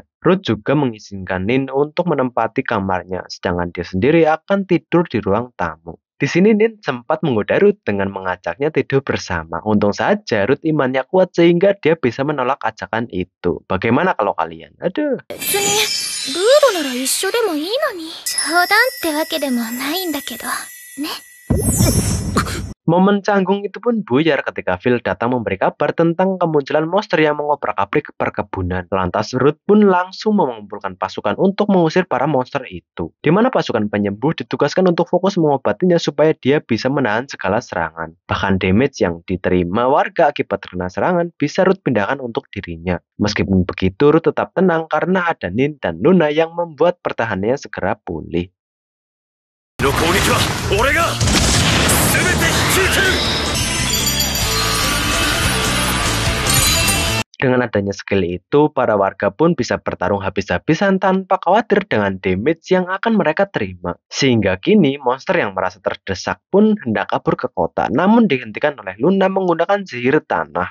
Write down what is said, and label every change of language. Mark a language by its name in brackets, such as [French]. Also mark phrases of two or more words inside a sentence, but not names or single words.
[Indonesian] Ruth juga mengizinkan Nin untuk menempati kamarnya, sedangkan dia sendiri akan tidur di ruang tamu. Di sini Nin sempat menggoda Ruth dengan mengajaknya tidur bersama. Untung saja Ruth imannya kuat sehingga dia bisa menolak ajakan itu. Bagaimana kalau kalian? Aduh. [Japanese] 別にルードなら一緒でもいいのに。冗談ってわけでもないんだけどね。 [Indonesian] Momen canggung itu pun buyar ketika Phil datang memberi kabar tentang kemunculan monster yang mengobrak-abrik perkebunan. Lantas Ruth pun langsung mengumpulkan pasukan untuk mengusir para monster itu. Di mana pasukan penyembuh ditugaskan untuk fokus mengobatinya supaya dia bisa menahan segala serangan. Bahkan damage yang diterima warga akibat terkena serangan bisa Ruth pindahkan untuk dirinya. Meskipun begitu, Ruth tetap tenang karena ada Nin dan Luna yang membuat pertahanannya segera pulih. [Japanese] の攻撃は俺が全て引き受ける。 [Indonesian] Dengan adanya skill itu, para warga pun bisa bertarung habis-habisan tanpa khawatir dengan damage yang akan mereka terima. Sehingga kini, monster yang merasa terdesak pun hendak kabur ke kota, namun dihentikan oleh Luna menggunakan sihir tanah.